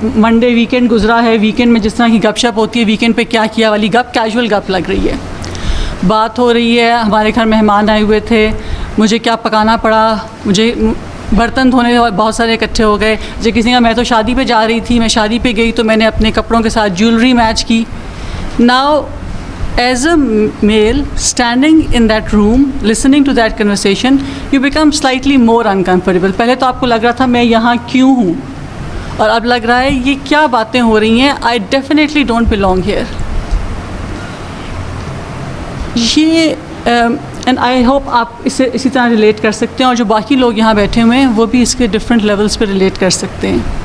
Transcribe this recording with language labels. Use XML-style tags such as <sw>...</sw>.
<ur>Monday weekend گزرا ہے، weekend میں جس طرح کی گپ شپ ہوتی ہے، ویکینڈ پہ کیا کیا والی گپ، کیجول گپ لگ رہی ہے. بات ہو رہی ہے، ہمارے گھر مہمان آئے ہوئے تھے، مجھے کیا پکانا پڑا، مجھے برتن دھونے بہت سارے اکٹھے ہو گئے. جب کسی کا میں تو شادی پہ جا رہی تھی، میں شادی پہ گئی تو میں نے اپنے کپڑوں کے ساتھ جیولری میچ کی.</ur> <en>Now as a male standing in that room listening to that conversation, you become slightly more uncomfortable.</en> <ur>پہلے تو آپ کو لگ رہا تھا میں یہاں کیوں ہوں، اور اب لگ رہا ہے یہ کیا باتیں ہو رہی ہیں،</ur> <en>I definitely don't belong here.</en> <ur>یہ</ur> <en>and I hope</en> <ur>آپ اسے اسی طرح ریلیٹ کر سکتے ہیں، اور جو باقی لوگ یہاں بیٹھے ہوئے ہیں وہ بھی اس کے ڈفرینٹ لیولس پہ ریلیٹ کر سکتے ہیں.</ur>